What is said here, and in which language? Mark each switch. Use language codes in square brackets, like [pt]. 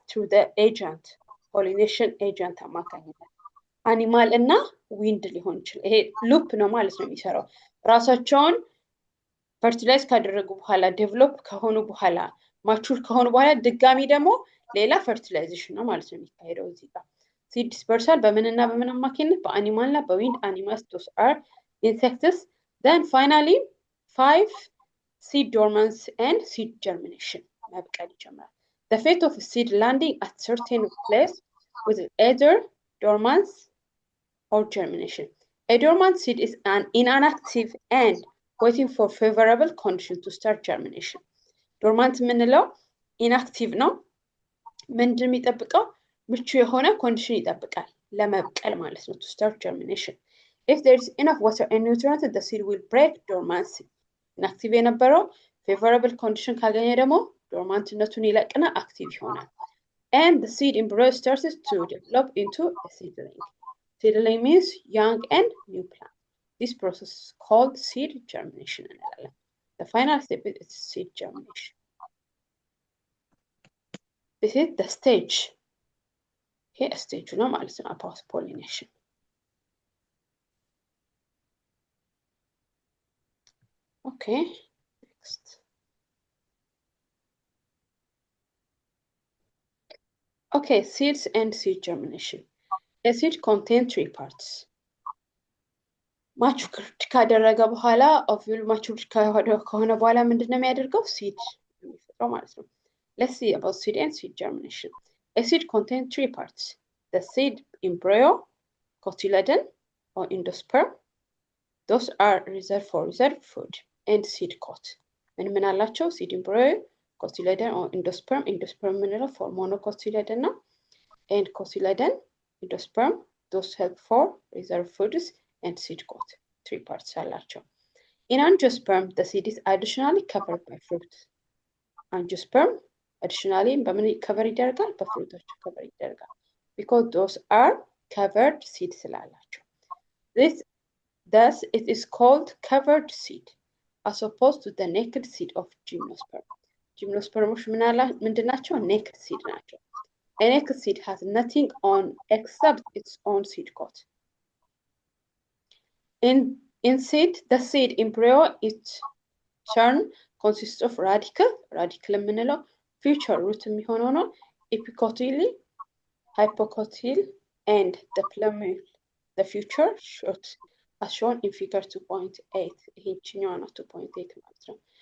[en] through the agent pollination agent [am] አማካኝነት አኒማል እና ዊንድ ሊሆን ይችላል። ይሄ ሉፕ ነው ማለት ነው የሚሰራው። ራሳቸውን ፈርቲላይዝ ካደረጉ በኋላ ዴቨሎፕ ከሆኑ በኋላ ማቹር ከሆኑ በኋላ ድጋሚ ደግሞ ሌላ ፈርቲላይዜሽን ነው ማለት ነው የሚካሄደው እዚህ ጋር። ሲድ ዲስፐርሳል በምንና በምን አማካኝነት? በአኒማል እና በዊንድ [en] አኒማልስ ዶስ አር ኢንሴክትስ። ደን ፋይናሊ 5 seed dormancy and seed germination [am] መብቀል ይጀምራል። [en] the fate of a seed landing at certain place with either dormancy or germination. A dormant seed is an inactive and waiting for favorable condition to start germination. [am] dormant ምንለው inactive ነው። ምንድን የሚጠብቀው? ምቹ የሆነ ኮንዲሽን ይጠብቃል ለመብቀል ማለት ነው። [en] to start germination. if there is enough water and nutrients the seed will break dormancy. inactive የነበረው favorable condition [am] ካገኘ ደግሞ ዶርማንትነቱን ይለቅና አክቲቭ ይሆናል። [en] and the seed embryo starts to develop into a seedling. Seedling means young and new plant. This process is called seed germination. The final step is seed germination. This is the stage. Here stage [am] ነው ማለት ነው [en] about pollination. Okay, next. Okay, seeds and seed germination. A seed contains 3 parts. [am] ማቹርድ ካደረገ በኋላ ኦቪዩል ማቹርድ ከሆነ በኋላ ምንድነው የሚያደርገው? ሲድ የሚፈጥረው ማለት ነው። [en] Let's see about seed and seed germination. A seed contains 3 parts. The seed embryo, cotyledon or endosperm. Those are reserved for reserved food. And seed coat. [am] ምን አላቸው? [en] seed embryo, cotyledon or endosperm. endosperm ምንለው for monocotyledon ነው። and cotyledon, endosperm, those help for reserved foods and seed coat. 3 parts አላቸው። In angiosperm, the seed is additionally covered by fruit. [am] Angiosperm additionally በምን cover ይደረጋል? በፍሩቶች cover ይደረጋል. [en] Because those are covered seed [am] ስላላቸው. [en] Thus, it is called covered seed, as opposed to the naked seed of gymnosperm. [am] Gymnospermoች ምንድን ናቸው? [en] naked seed ናቸው. A naked seed has nothing on except its own seed coat. In seed, the seed embryo, its turn consists of radicle. Radicle የምንለው future root የሚሆነው ነው። Epicotyl, hypocotyl, and the plumule, the future shoot, as shown in figure 2.8. [am] ይሄኛው ነው 2.8 ማለት ነው።